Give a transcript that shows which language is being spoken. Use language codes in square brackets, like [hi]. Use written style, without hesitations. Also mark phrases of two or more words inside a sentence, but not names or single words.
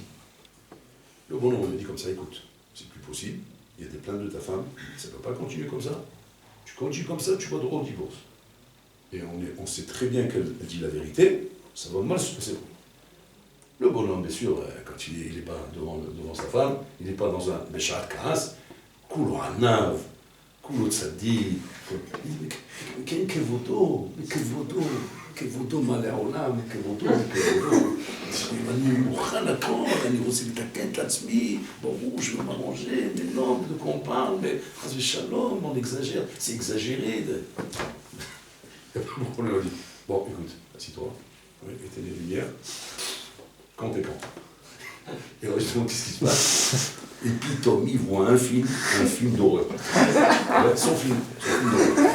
[fr] Le bonhomme, on a dit comme ça, écoute, c'est plus possible, il y a des plaintes de ta femme, ça ne peut pas continuer comme ça. Tu continues comme ça, tu vas droit au divorce. Et on sait très bien qu'elle dit la vérité, ça va mal se passer. Le bonhomme, bien sûr, quand il n'est pas devant sa femme, il n'est pas dans un [he] בשעת כעס, כולו ענו, כולו צדיק, כבודו מלא העולם, כבודו. אני מוכן הכל, אני רוצה לתקן את עצמי, ברור, [fr] je veux m'arranger, mais non, de quoi on parle, mais [he] חס ושלום, [fr] on exagère, c'est exagéré. On lui a dit, bon, écoute, assis-toi, éteins les lumières, quand t'es quand. Et alors, justement, qu'est-ce qui se passe? Et puis Tommy voit un film d'horreur. Son film d'horreur.